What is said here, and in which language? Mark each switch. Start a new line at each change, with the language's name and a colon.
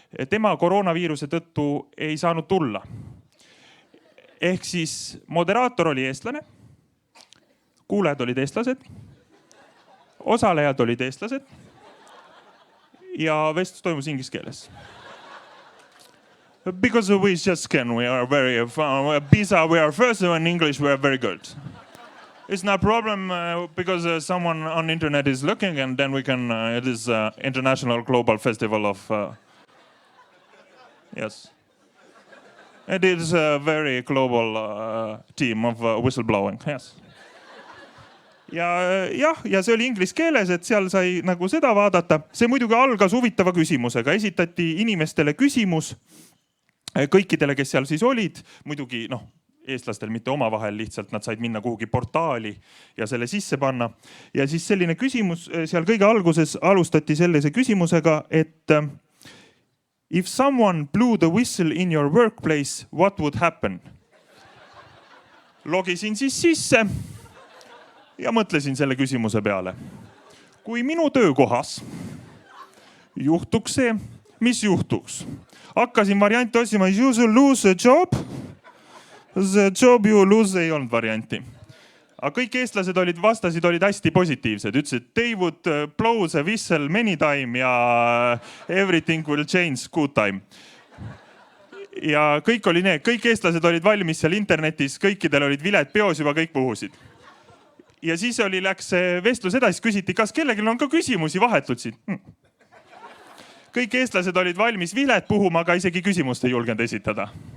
Estonian: Tema koroonaviiruse tõttu ei saanud tulla. Ehk siis moderaator oli eestlane, kuulajad olid eestlased, osalejad olid eestlased ja vestlus toimus inglise keeles.
English: Because we just can, we are very bizarre, we are first in English, we are very good. It's not a problem because someone on internet is looking and then we can, it is international global festival of, yes. It is a very global team of whistleblowing, yes.
Estonian: Ja see oli inglise keeles, et seal sai nagu seda vaadata. See muidugi algas huvitava küsimusega. Esitati inimestele küsimus kõikidele, kes seal siis olid. Muidugi eestlastel mitte omavahel, lihtsalt nad said minna kuhugi portaali ja selle sisse panna. Ja siis selline küsimus seal kõige alguses alustati sellise küsimusega, et
English: If someone blew the whistle in your workplace, what would happen?
Estonian: Logisin siis sisse ja mõtlesin selle küsimuse peale. Kui minu töökohas juhtuks see, mis juhtuks? Hakkasin varianti otsima,
English: you lose a job. The job you lose
Estonian: ei olnud varianti. Aga kõik eestlased vastasid olid hästi positiivsed. Ütlesid,
English: they would blow the whistle many time
Estonian: ja
English: everything will change good time.
Estonian: Ja kõik eestlased olid valmis seal internetis, kõikidel olid viled peos, juba kõik puhusid. Ja siis läks vestlus edasi, küsiti, kas kellelgi on ka küsimusi vahetult siin? Kõik eestlased olid valmis viled puhuma, aga isegi küsimust ei julgenud esitada.